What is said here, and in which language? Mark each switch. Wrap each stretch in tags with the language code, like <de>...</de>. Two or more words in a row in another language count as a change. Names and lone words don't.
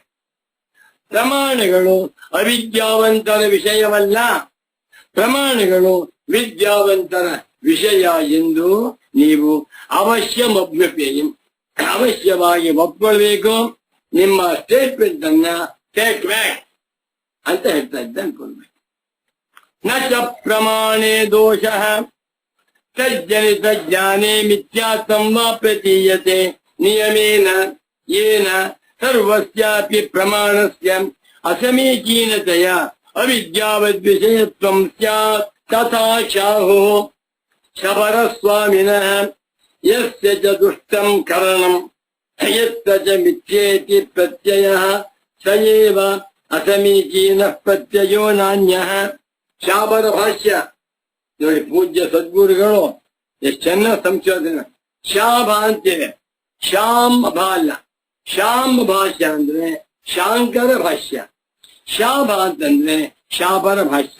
<kn>ಪ್ರಮಾಣಗಳು ಅವಿದ್ಯಾವಂತರ ವಿಷಯವಲ್ಲ, ಪ್ರಮಾಣಗಳು ವಿದ್ಯಾವಂತರ ವಿಷಯ ಎಂದು ನೀವು ಅವಶ್ಯವಾಗಿ ಒಪ್ಕೊಳ್ಬೇಕು. ನಿಮ್ಮ ಸ್ಟೇಟ್ಮೆಂಟ್ ಅನ್ನ</kn> <en>take back</en> <kn>ಅಂತ ಹೇಳ್ತಾ ಇದ್ದ ಅನ್ಕೊಳ್ಬೇಕು.</kn> <sa>ನ ಚ ಪ್ರಮಾಣೇ ದೋಷ ತಜ್ಜನಿತ ಜ್ಞಾನೇ ಮಿಥ್ಯಾತ್ವಂ ವಾ ಪ್ರತೀಯತೆ ನಿಯಮೇನ ಯೇನ ಸರ್ವಸ್ಯಾಪಿ ಪ್ರಮಾಣಸ್ಯ ಅಸಮೀಚೀನತೆಯ ಅವಿದ್ಯಾವದ್ವಿಷಯತ್ವಂ ಸ್ಯಾತ್ ತಥಾ ಶಾಹೋ ಶಬರಸ್ವಾಮಿನಃ ಯಸ್ಯ ಚ ದುಷ್ಟಂ ಕರಣಂ ಯತ್ರ ಚ ಮಿಥ್ಯೇತಿ ಪ್ರತ್ಯಯಃ ಸ ಏವ ಅಸಮೀಚೀನಃ ಪ್ರತ್ಯಯೋ ನಾನ್ಯಃ.</sa> <kn>ಶಾಬರ ಭಾಷ್ಯ ನೋಡಿ, ಪೂಜ್ಯ ಸದ್ಗುರುಗಳು ಎಷ್ಟು ಚೆನ್ನಾಗಿ ಸಂಶೋಧನೆ. ಶಾಭ ಅಂತಿದೆ, ಶಾಂಬ ಅಲ್ಲ. ಶಾಂಬ ಭಾಷ್ಯ ಅಂದ್ರೆ ಶಾಂಕರ ಭಾಷ್ಯ, ಶಾಭ ಅಂತಂದ್ರೆ ಶಾಬರ ಭಾಷ್ಯ.</kn>